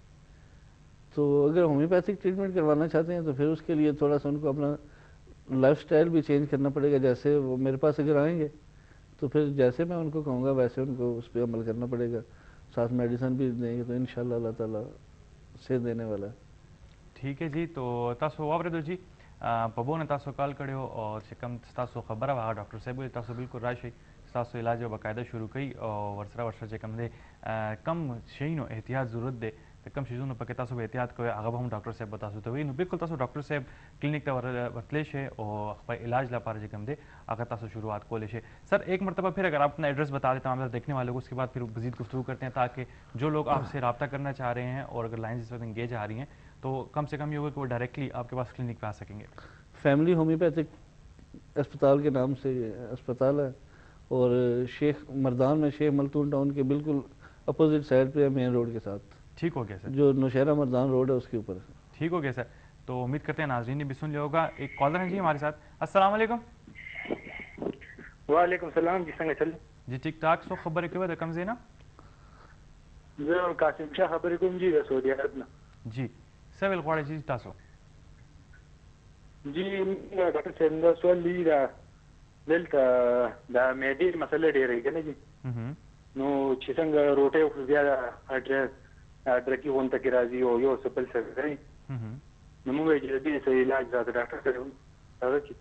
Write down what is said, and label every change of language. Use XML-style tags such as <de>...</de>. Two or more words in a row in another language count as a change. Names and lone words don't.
<ur>تو اگر</ur> <en>homeopathic treatment</en> <ur>کروانا چاہتے ہیں تو پھر اس کے لیے تھوڑا سا ان کو اپنا</ur> <en>life style</en> <ur>بھی چینج کرنا پڑے گا. جیسے وہ میرے پاس اگر آئیں گے تو پھر جیسے میں ان کو کہوں گا ویسے ان کو اس پہ عمل کرنا پڑے گا, ساتھ میڈیسن بھی دیں گے, تو انشاءاللہ اللہ تعالیٰ سے دینے والا ہے. ٹھیک ہے جی.</ur> <ps>تو تاسو واورېدو جی, په بونه تاسو کال کړی و او چې کوم تاسو خبره وه هغه ډاکټر صاحب ویل تاسو بالکل راشئ, تاسو علاج به باقاعده شروع کړئ او ورسره چې کوم دی کم شیونو احتیاط ضرورت دی, د کم شیزونو پکې تاسو به احتیاط کوئ هغه به هم ډاکټر صاحب به تاسو ته وایي. نو بالکل تاسو ډاکټر صاحب کلینک ته ورتلی شئ او خپل علاج لپاره چې کوم دی هغه تاسو شروعات کولی شئ.</ps> <ur>سر ایک مرتبہ پھر اگر آپ اپنا ایڈریس بتا دیں تمام دیکھنے والوں کو, اس کے بعد پھر مزید گفتگو کرتے ہیں تاکہ جو لوگ آپ سے رابطہ کرنا چاہ رہے ہیں اور اگر لائنز اس وقت انگیج آ رہی ہیں تو کم سے کم یہ ہوگا کہ وہ ڈائریکٹلی آپ کے پاس کلینک پہ آ سکیں گے. فیملی ہومیوپیتھک اسپتال کے نام سے اسپتال ہے اور شیخ مردان میں شیخ ملتون ٹاؤن کے بالکل</ur> <en>opposite side</en> <ur>پہ ہے,</ur> <en>main road</en> <ur>کے ساتھ. ٹھیک ہو گیا سر, جو نوشہرہ مردان روڈ ہے اس کے اوپر. ٹھیک ہو گیا سر. تو امید کرتے ہیں ناظرین نے بھی سن لیا ہوگا. ایک کالر ہیں جی ہمارے ساتھ.</ur> <ar>السلام علیکم. وعلیکم السلام</ar> <ps>جی, څنګه چل</ps> <ur>جی ٹھیک ٹھاک.</ur> <ps>سو خبرې کوي د کوم ځای نه؟ زه قاسم شاه خبرې کوم جی د سعودي عرب نه. جی څه ویل غواړئ جی تاسو؟ جی ډاکټر صاحب دا سوال دی دلته دا معدې مسله ډېرې کنه جی نو چې څنګه روټي او بیا ډرکی غونته کې راځي او یو څه بل څه کوي نو موږ یې دې څه علاج راته ډاکټر صاحب هغه چې</ps>